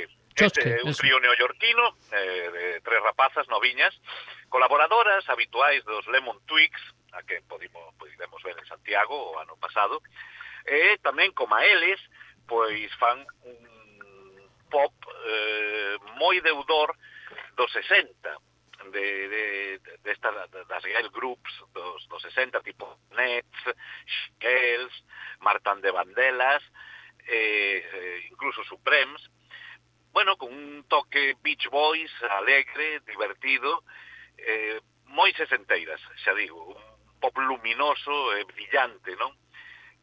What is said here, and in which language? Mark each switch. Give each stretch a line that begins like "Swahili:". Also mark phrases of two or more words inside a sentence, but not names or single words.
Galician: Este é un trío neoyorquino de 3 rapazas noviñas, colaboradoras habituais dos Lemon Twigs, a que podemos ver en Santiago o ano pasado, e tamén como a eles, pois fan un pop moi deudor dos 60, das
English: girl groups
Galician: dos 60, tipo Nets, Shells, Martin de Vandellas, incluso Supremes, bueno, con un toque Beach Boys, alegre, divertido, moi sesenteiras, xa digo, un pop luminoso e brillante, non?